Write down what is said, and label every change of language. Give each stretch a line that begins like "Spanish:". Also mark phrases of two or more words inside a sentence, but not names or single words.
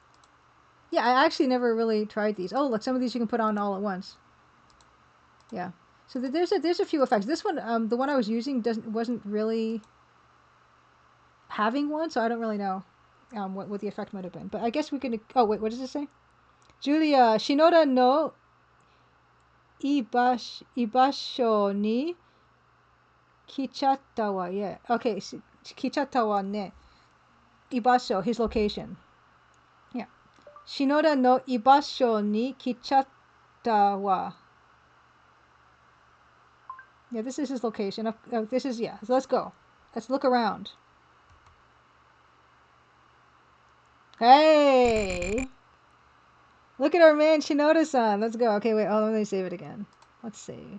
English: Yeah, I actually never really tried these. Oh, look, some of these you can put on all at once. Yeah. So there's a few effects. This one, the one I was using wasn't really having one, so I don't really know what the effect might have been. But I guess we can. Oh wait, what does it say?
Japanese: ジュリア篠田の居場所に来ちゃったわ.
English: Yeah. Okay.
Japanese: 来ちゃったわね。居場所,
English: his location. Yeah.
Japanese: 篠田の居場所に来ちゃったわ.
English: Yeah, this is his location. This is, yeah. So let's go. Let's look around. Hey! Look at our man Shinoda-san. Let's go. Okay, wait. Oh, let me save it again. Let's save.